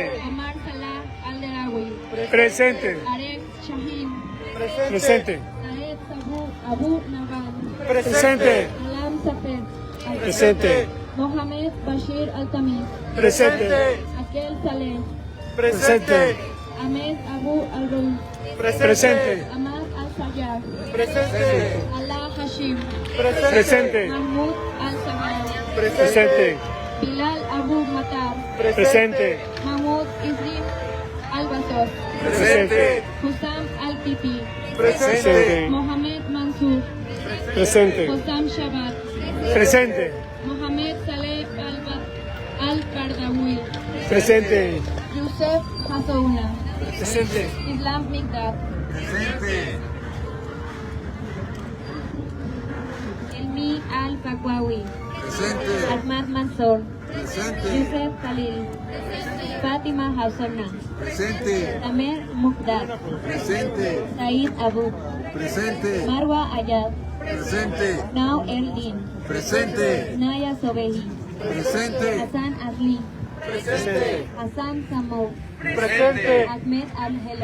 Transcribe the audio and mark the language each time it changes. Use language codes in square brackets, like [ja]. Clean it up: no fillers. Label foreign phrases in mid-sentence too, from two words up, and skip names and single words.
[es] Omar Salah Al-Derawi, Presente. Arek Shahin, Presente. Saed Sabu Abu Naban, Presente. Alam Safed, Presente. Mohamed Bashir Al-Tamiz, Presente. Akel Saleh, Presente. Ahmed Abu Al-Rul, Presente. Ahmad Al-Sayyar, Allah Hashim, Presente. Mahmoud Al-Sabah, Presente. Bilal Abu Matar, Presente. Mahmoud Isrim Al-Basos, Presente. Hussam Al-Titi, Presente. Mohamed Mansour, Presente. Hussam Shabat, Presente. Mohamed Saleh Al-Kardawi, Presente. Yusef Hassouna, Presente. Islam Migdad, Elmi Al-Fakwawi, Ahmad Mansour, Yusef Khalil, Fatima Hassouna, Tamer Mukdad, Said Abu, Marwa Ayad, Now Eldin, Naya Sobehi, Hassan Asli, Presente. Hassan Samo, Presente. Ahmed Al-Helo.